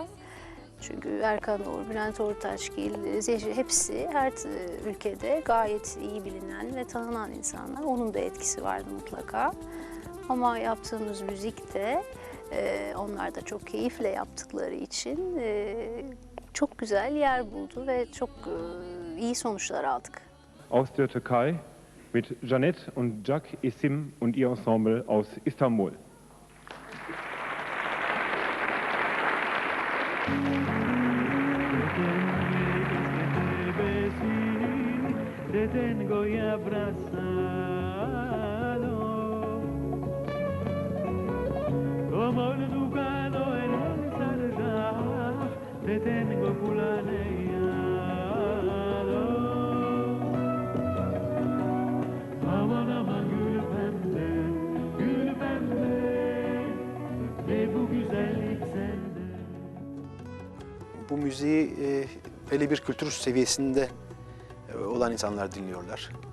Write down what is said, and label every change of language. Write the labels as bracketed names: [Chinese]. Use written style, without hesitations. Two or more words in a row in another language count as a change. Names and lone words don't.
[Turkish] Çünkü Erkan Oğur, Bülent Ortaçgil, Zehri hepsi her ülkede gayet iyi bilinen ve tanınan insanlar. Onun da etkisi vardı mutlaka. Ama yaptığımız müzik de onlar da çok keyifle yaptıkları için çok güzel yer buldu ve çok iyi sonuçlar aldık. [German] Aus der Türkei mit Janet und Jack Isim und ihr Ensemble aus Istanbul. [Ladino] Te tengo y abrazado, como el ducado en el zarja, te tengo kulaneado. [Turkish] Aman aman gül pembe, ve bu güzellik sende. Bu müziği belli bir kültür seviyesinde olan insanlar dinliyorlar.